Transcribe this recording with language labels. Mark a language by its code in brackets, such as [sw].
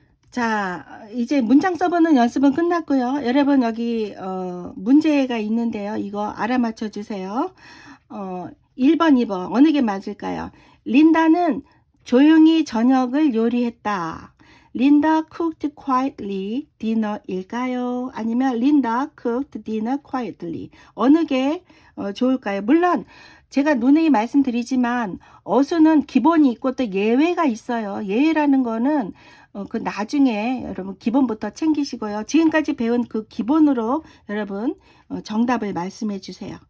[ko] 자, 이제 문장 써보는 연습은 끝났고요. 여러분 여기 문제가 있는데요. 이거 알아맞혀 주세요. 1번, 2번 어느 게 맞을까요? 린다는 조용히 저녁을 요리했다. [en] 린다 cooked quietly dinner일까요? [ko] 아니면 [en] 린다 cooked dinner quietly [ko] 어느 게 좋을까요? 물론 제가 누누이 말씀드리지만 어수는 기본이 있고 또 예외가 있어요. 예외라는 거는 그 나중에 여러분 기본부터 챙기시고요. 지금까지 배운 그 기본으로 여러분 정답을 말씀해 주세요.